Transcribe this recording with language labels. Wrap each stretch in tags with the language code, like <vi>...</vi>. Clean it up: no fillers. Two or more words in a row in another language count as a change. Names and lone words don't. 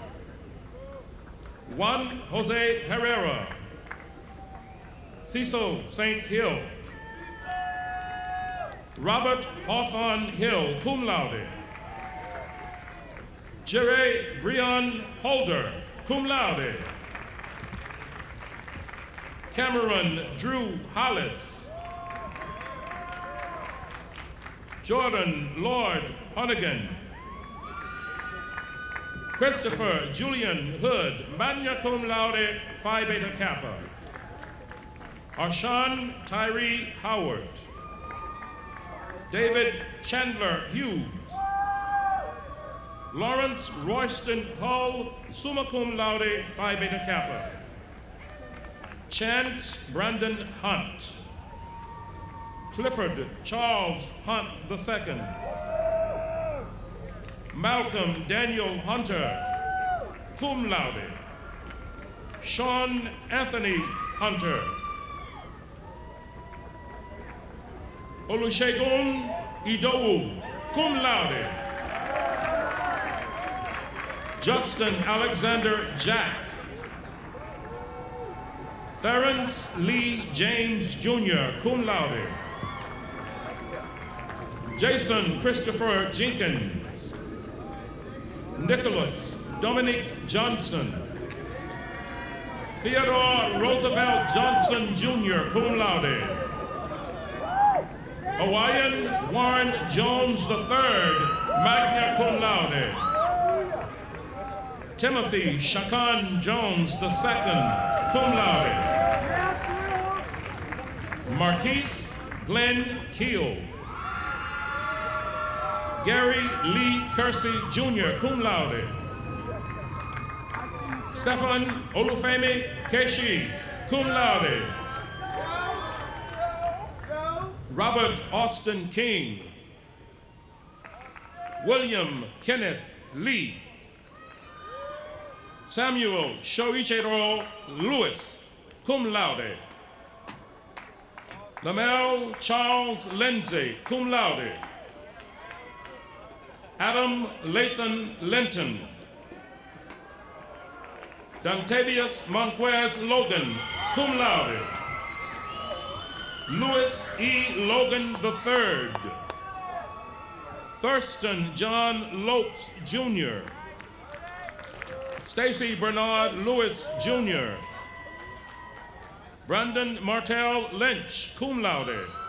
<en>Juan Jose Herrera. Cecil St. Hill. Robert Hawthorne Hill,</en> <la>cum laude.</la> <en>Jerry Breon Holder,</en> <la>cum laude.</la> <en>Cameron Drew Hollis. Jordan Lord Honnigan. Christopher Julian Hood,</en> <la>magna cum laude,</la> <en>Phi Beta Kappa. Arshawn Tyree Howard. David Chandler Hughes. Lawrence Royston Hull,</en> <la>summa cum laude,</la> <en>Phi Beta Kappa. Chance Brandon Hunt. Clifford Charles Hunt II. Malcolm Daniel Hunter,</en> <la>cum laude.</la> <en>Sean Anthony Hunter. Olusegun Idowu,</en> <la>cum laude.</la> <en>Justin Alexander Jack. Terrence Lee James Jr.,</en> <la>cum laude.</la> <en>Jason Christopher Jenkins. Nicholas Dominic Johnson. Theodore Roosevelt Johnson Jr.,</en> <la>cum laude.</la> <en>Hawaiian Warren Jones III,</en> <la>magna cum laude.</la> <en>Timothy Shakan Jones II,</en> <la>cum laude.</la> <en>Marquise Glenn Keel. Gary Lee Kersey Jr.,</en> <la>cum laude.</la> <en>Stephan Olufemi Keshi,</en> <la>cum laude.</la> <en>Robert Austin King. William Kenneth Lee. Samuel Shoichiro Lewis,</en> <la>cum laude.</la> <en>Lamel Charles Lindsay,</en> <la>cum laude.</la> <en>Adam Lathan Linton. Dantavius Monquez Logan,</en> <la>cum laude.</la> <en>Louis E. Logan III. Thurston John Lopes Jr. Stacy Bernard Lewis Jr. Brandon Martell Lynch,</en> <la>cum laude.</la>